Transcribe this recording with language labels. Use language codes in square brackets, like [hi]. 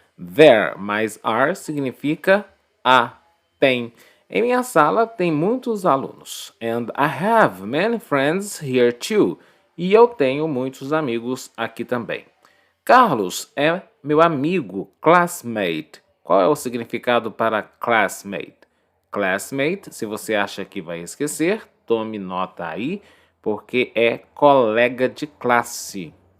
[pt] There mais are significa há, tem. Em minha sala tem muitos alunos. [en] And I have many friends here too. [pt] E eu tenho muitos amigos aqui também. Carlos é meu amigo, classmate. Qual é o significado para classmate? Classmate, se você acha que vai esquecer, tome nota aí, porque é colega de classe.